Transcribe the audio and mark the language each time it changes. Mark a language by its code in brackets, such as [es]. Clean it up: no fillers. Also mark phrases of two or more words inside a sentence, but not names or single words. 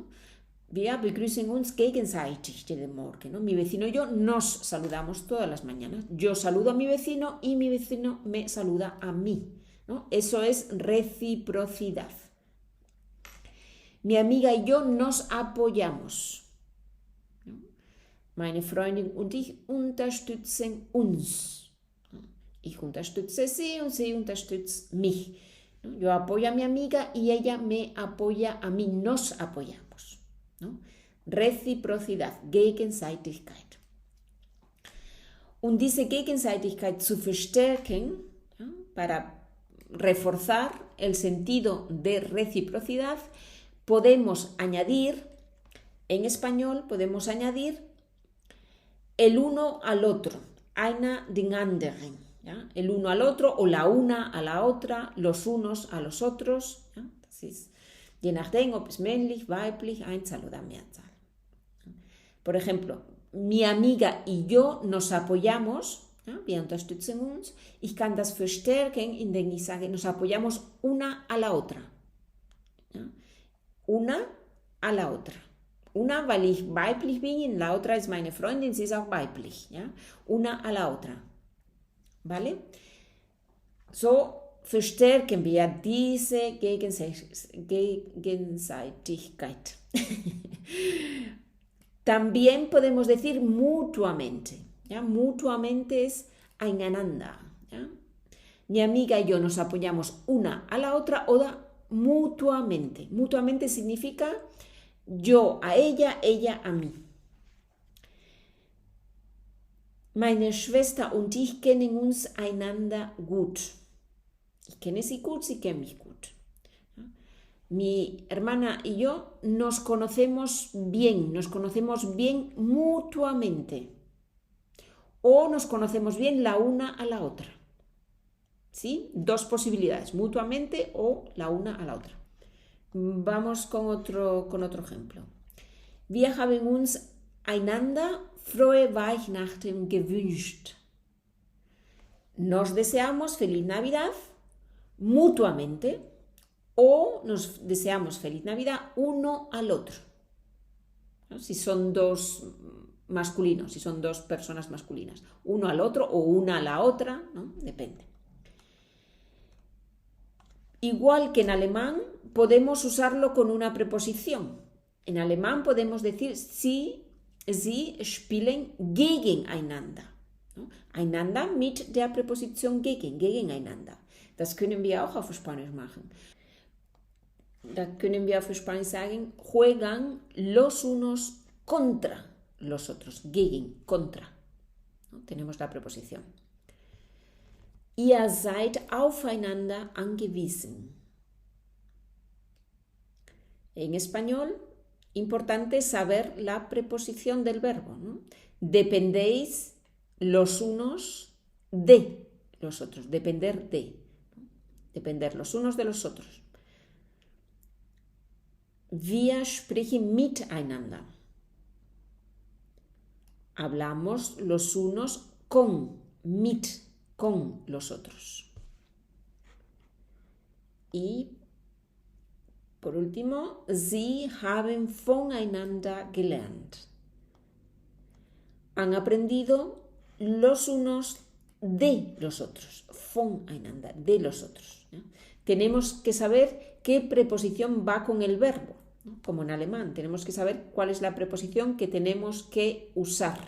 [de] Wir begrüßen uns gegenseitig jeden Morgen, [es] ¿no? Mi vecino y yo nos saludamos todas las mañanas. Yo saludo a mi vecino y mi vecino me saluda a mí, ¿no? Eso es reciprocidad. Mi amiga y yo nos apoyamos. [de] Meine Freundin und ich unterstützen uns. Ich unterstütze sie und sie unterstützt mich. [es] Yo apoyo a mi amiga y ella me apoya a mí. Nos apoyamos. ¿No? Reciprocidad, [de] Gegenseitigkeit. Um diese Gegenseitigkeit zu verstärken, [es] ¿no? Para reforzar el sentido de reciprocidad, podemos añadir, en español podemos añadir el uno al otro, [de] einer den anderen, [es] ¿ya? El uno al otro o la una a la otra, los unos a los otros, ¿ya? [de] Das ist, je nachdem, ob es männlich, weiblich, Einzahl oder Mehrzahl. [es] Por ejemplo, mi amiga y yo nos apoyamos, ¿ya? [de] Wir unterstützen uns. Ich kann das verstärken, indem ich sage, [es] nos apoyamos una a la otra. ¿Ya? Una a la otra. Una, [de] weil ich weiblich bin, [es] y la otra es [de] meine Freundin, sie ist auch weiblich. [es] ¿Ya? Una a la otra. ¿Vale? [de] So verstärken wir diese Gegenseitigkeit. [es] También podemos decir mutuamente. ¿Ya? Mutuamente es einander. ¿Ya? Mi amiga y yo nos apoyamos una a la otra o mutuamente. Mutuamente significa yo a ella, ella a mí. [de] Meine Schwester und ich kennen uns einander gut. Ich kenne sie gut, sie kennen mich gut. [es] Mi hermana y yo nos conocemos bien mutuamente. O nos conocemos bien la una a la otra. ¿Sí? Dos posibilidades, mutuamente o la una a la otra. Vamos con otro ejemplo. [de] Wir haben uns einander frohe Weihnachten gewünscht. [es] Nos deseamos feliz Navidad mutuamente o nos deseamos feliz Navidad uno al otro. ¿No? Si son dos masculinos, si son dos personas masculinas, uno al otro o una a la otra, ¿no? Depende. Igual que en alemán, podemos usarlo con una preposición. En alemán podemos decir [de] sie spielen gegeneinander. [es] ¿No? [de] einander mit der Präposition gegen, gegeneinander. Das können wir auch auf Spanisch machen. Da können wir auf Spanisch sagen, [es] juegan los unos contra los otros, gegen, contra. ¿No? Tenemos la preposición. [de] Ihr seid aufeinander angewiesen. [es] En español, importante saber la preposición del verbo, ¿no? Dependéis los unos de los otros, depender de, ¿no? Depender los unos de los otros. [de] Wir sprechen miteinander. [es] Hablamos los unos con, con los otros. Y por último, [de] Sie haben voneinander gelernt. [es] Han aprendido los unos de los otros. Voneinander, de los otros. ¿No? Tenemos que saber qué preposición va con el verbo, ¿no? Como en alemán, tenemos que saber cuál es la preposición que tenemos que usar.